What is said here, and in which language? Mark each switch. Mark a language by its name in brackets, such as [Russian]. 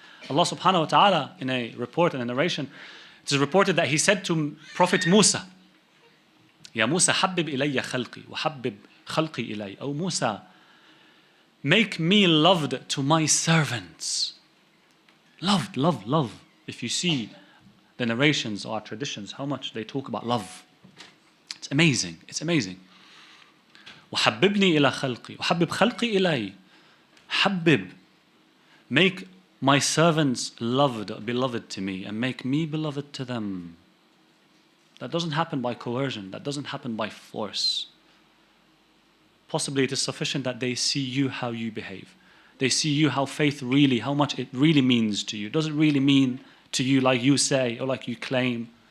[English] Allah subhanahu wa ta'ala, in a report and a narration, it is reported that He said to Prophet Musa, [Arabic] Ya Musa, habbib ilayya khalqi, wa habbib khalqi ilay. [English] Oh Musa, make me loved to my servants. Loved, love, love. If you see the narrations or traditions, how much they talk about love. It's amazing. It's amazing. [Arabic] وحببني إلى خلقي وحبب خلقي إلي. حبب. [English] Make my servants loved, beloved to me, and make me beloved to them. That doesn't happen by coercion. That doesn't happen by force. Possibly it is sufficient that they see you how you behave. They see you how faith really, how much it really means to you. Does it really mean to you like you say or like you claim?